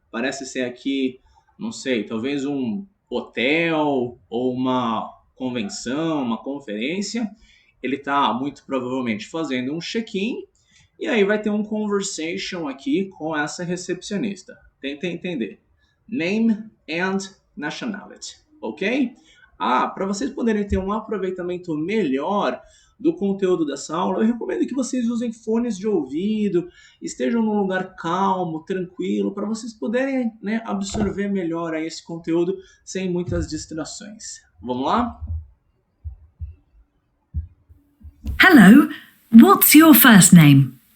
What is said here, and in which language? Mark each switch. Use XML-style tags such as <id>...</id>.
<pt>Parece ser aqui, não sei, talvez um hotel ou uma convenção, uma conferência. Ele está muito provavelmente fazendo um check-in e aí vai ter um conversation aqui com essa recepcionista. Tenta entender.</pt> <en>Name and nationality, ok?</en> <pt>Para vocês poderem ter um aproveitamento melhor do conteúdo dessa aula, eu recomendo que vocês usem fones de ouvido, estejam num lugar calmo, tranquilo, para vocês poderem, né, absorver melhor aí esse conteúdo sem muitas distrações. Vamos lá?</pt> <en>Hello, what's your first name?</en>